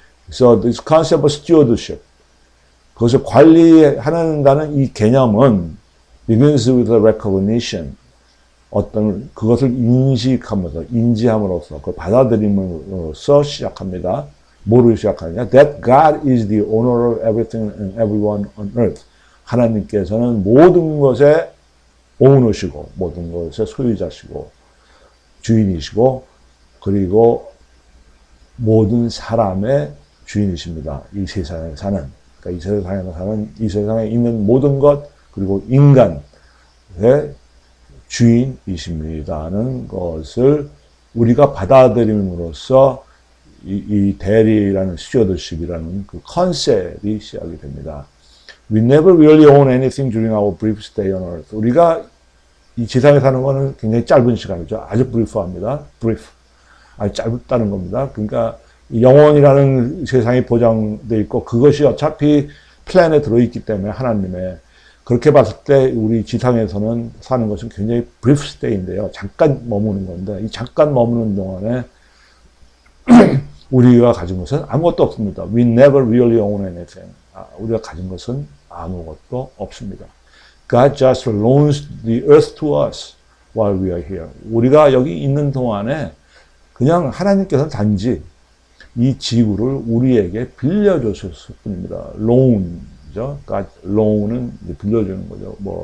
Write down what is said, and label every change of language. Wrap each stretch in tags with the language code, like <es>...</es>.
<en>So this concept of stewardship,</en> <ko>그것을 관리한다는 이 개념은</ko> <en>begins with the recognition,</en> <ko>어떤 그것을 인식하면서 인지함으로써 그걸 받아들임으로써 시작합니다. 뭐를 시작하느냐?</ko> <en>That God is the owner of everything and everyone on earth.</en> <ko>하나님께서는 모든 것의 오너시고 모든 것의 소유자시고 주인이시고 그리고 모든 사람의 주인이십니다. 이 세상에 사는, 그러니까 이 세상에 사는, 이 세상에 있는 모든 것 그리고 인간의 주인이십니다는 것을 우리가 받아들임으로써 이 대리라는 스튜어드십이라는 그 컨셉이 시작이 됩니다.</ko> <en>We never really own anything during our brief stay on earth.</en> <ko>우리가 이 지상에 사는 거는 굉장히 짧은 시간이죠. 아주 brief합니다. brief. 아주 짧다는 겁니다. 그러니까 영원이라는 세상이 보장되어 있고 그것이 어차피 플랜에 들어있기 때문에 하나님의 그렇게 봤을 때 우리 지상에서는 사는 것은 굉장히 brief stay인데요. 잠깐 머무는 건데 이 잠깐 머무는 동안에 우리가 가진 것은 아무것도 없습니다.</ko> <en>We never really own anything.</en> <ko>우리가 가진 것은 아무것도 없습니다.</ko> <en>God just loans the earth to us while we are here.</en> <ko>우리가 여기 있는 동안에 그냥 하나님께서는 단지 이 지구를 우리에게 빌려주셨을 뿐입니다. loan죠. God loan은 빌려주는 거죠.</ko>